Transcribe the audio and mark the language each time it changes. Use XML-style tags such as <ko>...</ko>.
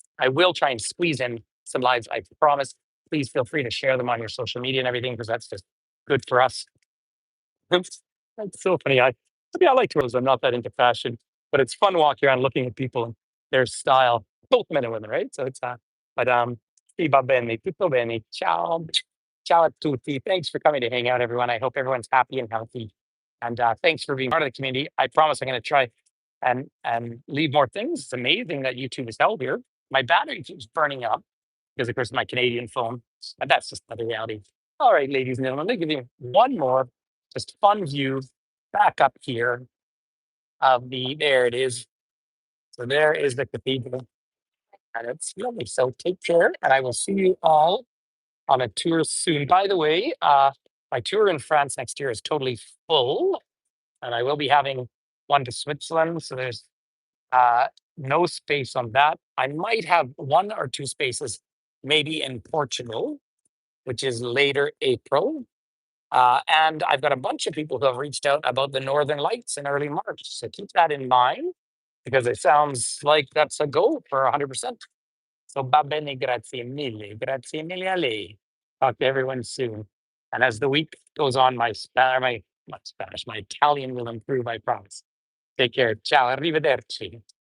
<en>I will try and squeeze in some lives, I promise. Please feel free to share them on your social media and everything because that's just good for us. That's so funny. I like clothes. I'm not that into fashion, but it's fun walking around looking at people and their style, both men and women, right? So it's but</en> <it>sì, va bene, tutto bene. Ciao, ciao a tutti.</it> <en>Thanks for coming to hang out, everyone. I hope everyone's happy and healthy, and thanks for being part of the community. I promise I'm going to try and leave more things. It's amazing that YouTube is held here. My battery keeps burning up because, of course, my Canadian phone, and that's just another reality. All right, ladies and gentlemen, let me give you one more just fun view back up here of there it is. So there is the cathedral and it's lovely. So take care and I will see you all on a tour soon. By the way, my tour in France next year is totally full and I will be having one to Switzerland. So there's uh, no space on that. I might have one or two spaces maybe in Portugal, which is later April. And I've got a bunch of people who have reached out about the Northern Lights in early March. So keep that in mind because it sounds like that's a go for 100%.</en> <it>So va bene, grazie mille a lei.</it> <en>Talk to everyone soon. And as the week goes on, my not Spanish, my Italian will improve, I promise. Take care.</en> <it>Ciao, arrivederci.</it>